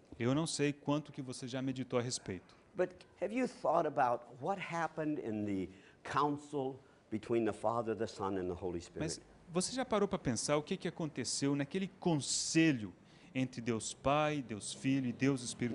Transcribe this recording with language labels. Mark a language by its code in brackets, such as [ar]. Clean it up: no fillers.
[pt] Eu não sei quanto que você já meditou a respeito. [en] but have you thought about what happened in the council between the Father, the Son, and the Holy Spirit? [pt] Mas você já parou para pensar o que aconteceu naquele conselho entre Deus Pai, Deus Filho e Deus Espírito